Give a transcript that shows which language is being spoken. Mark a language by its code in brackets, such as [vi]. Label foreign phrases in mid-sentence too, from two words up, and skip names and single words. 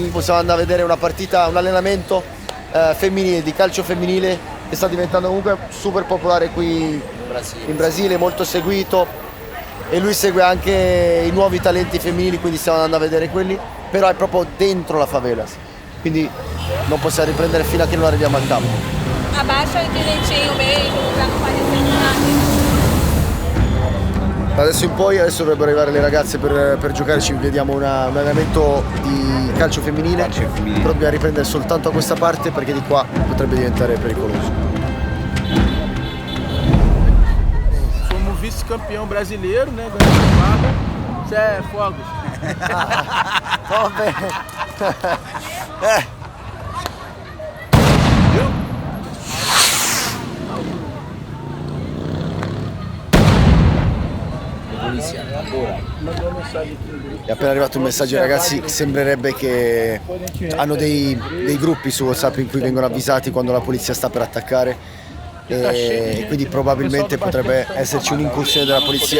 [it] Possiamo andare a vedere una partita, un allenamento femminile, di calcio femminile, che sta diventando comunque super popolare qui in Brasile, molto seguito, e lui segue anche i nuovi talenti femminili, quindi stiamo andando a vedere quelli, però è proprio dentro la favela, quindi non possiamo riprendere fino a che non arriviamo al campo. [pt] Abaixa direitinho mesmo, pra não parecer nada. [it] Da adesso in poi, adesso dovrebbero arrivare le ragazze per giocare, ci vediamo un allenamento di calcio femminile, però dobbiamo riprendere soltanto a questa parte perché di qua potrebbe diventare pericoloso. [pt] Fomos vice-campeão brasileiro, né? Ganhamos vaga. Isso é fogos. [it] Va bene. È appena arrivato un messaggio ai ragazzi, sembrerebbe che hanno dei gruppi su WhatsApp in cui vengono avvisati quando la polizia sta per attaccare, e quindi probabilmente potrebbe esserci un'incursione della polizia.